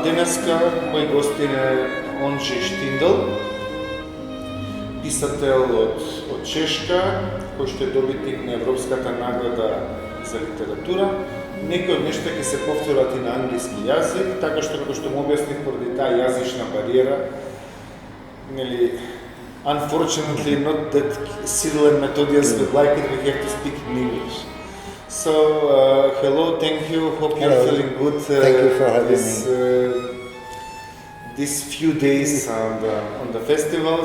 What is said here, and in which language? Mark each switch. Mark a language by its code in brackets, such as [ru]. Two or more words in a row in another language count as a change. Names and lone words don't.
[mk] Денеска мој гостин е Онджеј Штиндл, писател од Чешка, кој што е добитник на Европската награда за литература. Некои од нешта ќе се повторат и на англиски јазик, така што како што му објасних поради таа јазична бариера, нели, [en] unfortunately not that Cyril and Methodius would like it, we have to speak in English. So, hello, thank you, hope you're feeling good. Thank you for having me. These few days on the festival.